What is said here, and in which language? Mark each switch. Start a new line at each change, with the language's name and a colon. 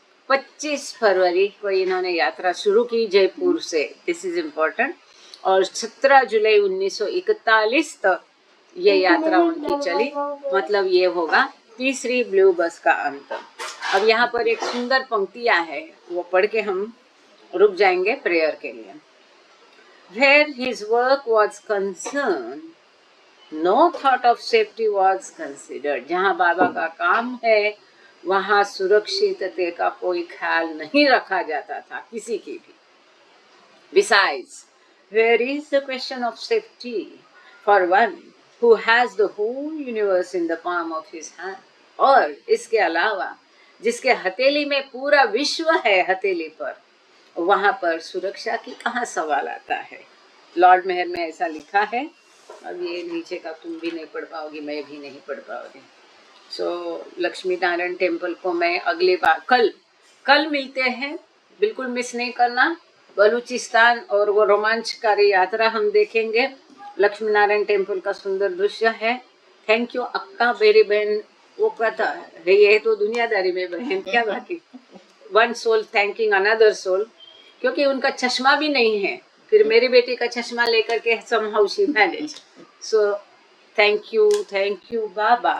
Hindi: 25 फरवरी को इन्होंने यात्रा शुरू की जयपुर से,
English: this is important,
Hindi: और 17 जुलाई 1941 तक ये यात्रा उनकी चली। मतलब ये होगा तीसरी ब्लू बस का अंत। अब यहाँ पर एक सुंदर पंक्तियां है, वो पढ़ के हम रुक जाएंगे प्रेयर के लिए।
English: Where his work was concerned, no thought of safety was considered.
Hindi: जहाँ बाबा का काम है वहाँ सुरक्षितता का कोई ख्याल नहीं रखा जाता था किसी की भी।
English: Besides, where is the question of safety for one who has the whole universe in the palm of his hand?
Hindi: और इसके अलावा जिसके हथेली में पूरा विश्व है हथेली पर, वहां पर सुरक्षा की कहाँ सवाल आता है। लॉर्ड मेहर में ऐसा लिखा है। अब ये नीचे का तुम भी नहीं पढ़ पाओगी, मैं भी नहीं पढ़ पाओगी। सो लक्ष्मी नारायण टेम्पल को मैं अगली बार कल मिलते हैं, बिल्कुल मिस नहीं करना। बलूचिस्तान और वो रोमांचकारी यात्रा हम देखेंगे। लक्ष्मी नारायण टेम्पल का सुंदर दृश्य है। थैंक यू अक्का, मेरी बहन वो कहता है ये तो दुनियादारी में बहन क्या बाकी,
English: one soul thanking another soul,
Hindi: क्योंकि उनका चश्मा भी नहीं है, फिर मेरी बेटी का चश्मा लेकर के
English: somehow she managed. So thank you baba,